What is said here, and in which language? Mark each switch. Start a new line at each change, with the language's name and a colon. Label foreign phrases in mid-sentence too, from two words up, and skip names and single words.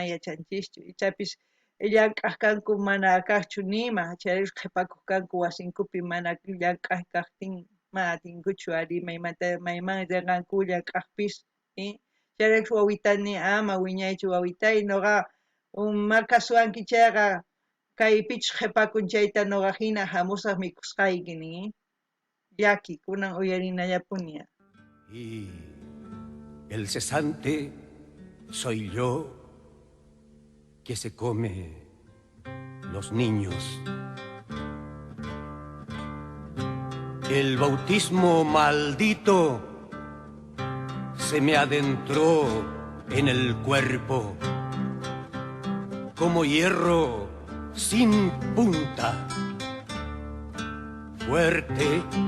Quechua: yachanchikchu ichapis llank'aq kanku mana kaqchu nima chayraykus qhipakuq kanku wasinkupi mana llank'aq kaqtin ma atinkuchu ari mayman llanqanku llank'aqpis chayraykus wawitani ama wiñaychu wawitay noqa maqasuanki chayqa kaypichus qhipakun chayta noqa hina hamusaq mikusqayki nin llaki kunan uyarinallapuni.
Spanish: Y el cesante soy yo que se come los niños. El bautismo maldito se me adentró en el cuerpo como hierro sin punta, fuerte,